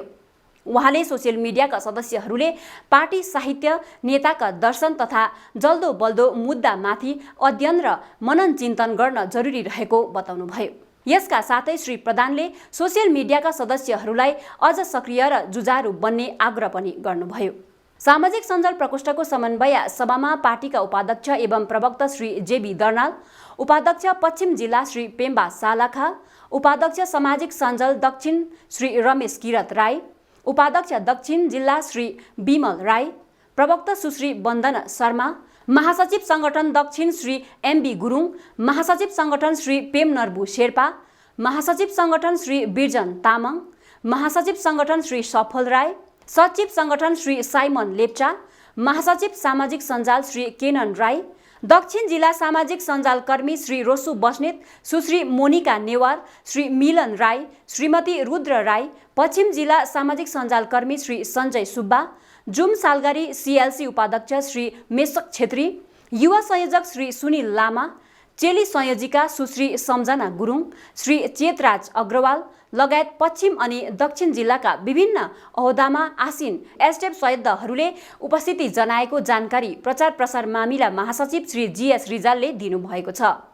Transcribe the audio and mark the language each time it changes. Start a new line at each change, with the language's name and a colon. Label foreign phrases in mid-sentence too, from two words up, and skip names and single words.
Nepali: उहाँले सोसियल मिडियाका सदस्यहरूले पार्टी साहित्य, नेताका दर्शन तथा जल्दो बल्दो मुद्दामाथि अध्ययन र मनन चिन्तन गर्न जरुरी रहेको बताउनुभयो। यसका साथै श्री प्रधानले सोसियल मिडियाका सदस्यहरूलाई अझ सक्रिय र जुझारु बन्ने आग्रह पनि गर्नुभयो। सामाजिक सञ्जाल प्रकोष्ठको समन्वय सभामा पार्टीका उपाध्यक्ष एवं प्रवक्ता श्री जेबी दर्नाल, उपाध्यक्ष पश्चिम जिल्ला श्री पेम्बा सालाखा, उपाध्यक्ष सामाजिक सञ्जाल दक्षिण श्री रमेश किरत राई, उपाध्यक्ष दक्षिण जिल्ला श्री विमल राई, प्रवक्ता सुश्री वन्दना शर्मा, महासचिव संगठन दक्षिण श्री एमबी गुरुङ, महासचिव संगठन श्री पेम नर्बु शेर्पा, महासचिव संगठन श्री बिरजन तामाङ, महासचिव संगठन श्री सफल राई, सचिव संगठन श्री साइमन लेप्चा, महासचिव सामाजिक सञ्जाल श्री केनन राई, दक्षिण जिल्ला सामाजिक सञ्जाल कर्मी श्री रोसु बस्नेत, सुश्री मोनिका नेवार, श्री मिलन राई, श्रीमती रुद्र राई, पश्चिम जिल्ला सामाजिक सञ्जाल कर्मी श्री सञ्जय सुब्बा, जुम सालगारी सीएलसी उपाध्यक्ष श्री मेसक छेत्री, युवा संयोजक श्री सुनिल लामा, चेली संयोजिका सुश्री सम्झना गुरुङ, श्री चेतराज अग्रवाल लगायत पश्चिम अनि दक्षिण जिल्लाका विभिन्न अहोदामा आसीन एसटिएफ सदस्यहरूले उपस्थिति जनाएको जानकारी प्रचार प्रसार मामिला महासचिव श्री जीएस रिजालले दिनुभएको छ।